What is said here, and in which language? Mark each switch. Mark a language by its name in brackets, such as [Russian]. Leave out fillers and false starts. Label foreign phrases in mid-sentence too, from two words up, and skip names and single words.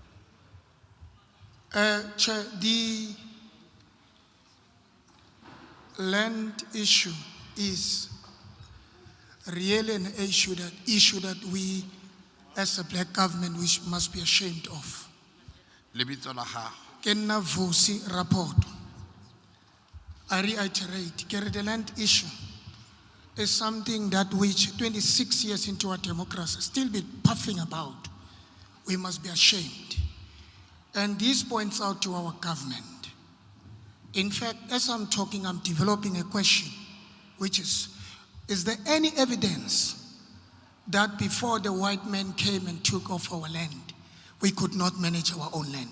[English] Chair, the land issue is really an issue that we, as a black government, we must be ashamed of. [Tswana] Lebitso la gago. Ke nna Vusi rapport. [English] I reiterate, the land issue is something that which 26 years into our democracy still be puffing about. We must be ashamed. And this points out to our government. In fact, as I'm talking, I'm developing a question, which is there any evidence that before the white man came and took off our land, we could not manage our own land?